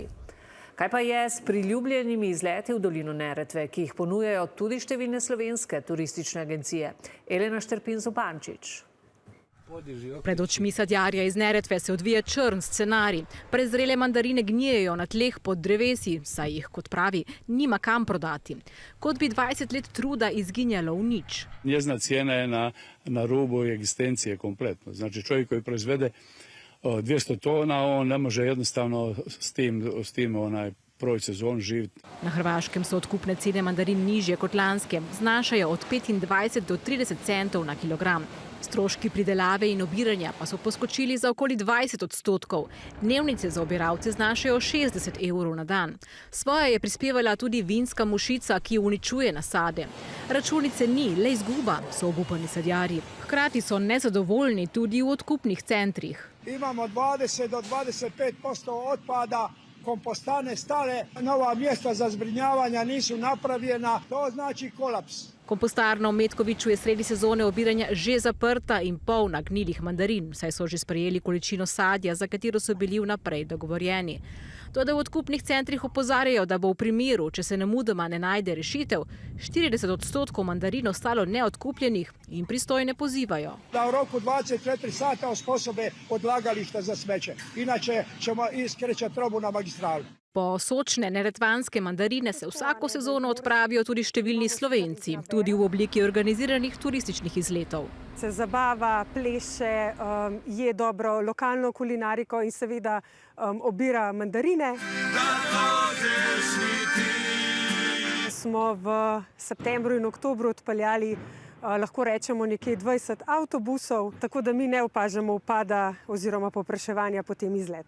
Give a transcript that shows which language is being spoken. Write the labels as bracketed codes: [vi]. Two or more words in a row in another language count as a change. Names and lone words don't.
[sl] Kaj pa je s priljubljenimi izleti v dolino Neretve, ki jih ponujajo tudi številne slovenske turistične agencije? Elena Šterpin-Zupančič. Pred očmi sadjarja iz Neretve se odvija črn scenarij. Prezrele mandarine gnijejo na tleh pod drevesi, saj jih, kot pravi, nima kam prodati. Kot bi 20 let truda izginjalo v nič. [hr] Njezna cijena je na rubu egzistencije kompletno. Znači čovjek koji proizvede 200 tona, on ne može jednostavno s tim prvoj sezon živeti. [sl] Na Hrvaškem so odkupne cene mandarin nižje kot lanske, znašajo od 25 do 30 centov na kilogram. Stroški pridelave in obiranja pa so poskočili za okoli 20%. Dnevnice za obiralce znašajo 60 evrov na dan. Svoje je prispevala tudi vinska mušica, ki uničuje nasade. Računice ni, le izguba, so obupani sadjarji. Hkrati so nezadovoljni tudi v odkupnih centrih. [hr] Imamo 20 do 25% otpada, kompostane stare, nova mjesta za zbrinjavanja nisu napravljena, to znači kolaps. [sl] Kompostarna v Metkoviću je sredi sezone obiranja že zaprta in polna gnilih mandarin, saj so že sprejeli količino sadja, za katero so bili vnaprej dogovorjeni. Toda v odkupnih centrih opozarjajo, da bo v primeru, če se nemudoma ne najde rešitev, 40% mandarin ostalo neodkupljenih in pristojne pozivajo. [hr] Da v roku 24 sata usposobe odlagališta za smeće, inače ćemo iskrećati robu na magistralu. [sl] Po sočne neretvanske mandarine se vsako sezono odpravijo tudi številni Slovenci, tudi v obliki organiziranih turističnih izletov. Se zabava, pleše, je dobro lokalno kulinariko in seveda obira mandarine. Smo v septembru in oktobru odpeljali, lahko rečemo, nekje 20 avtobusov, tako da mi ne opažamo upada oziroma povpraševanja po tem izletu.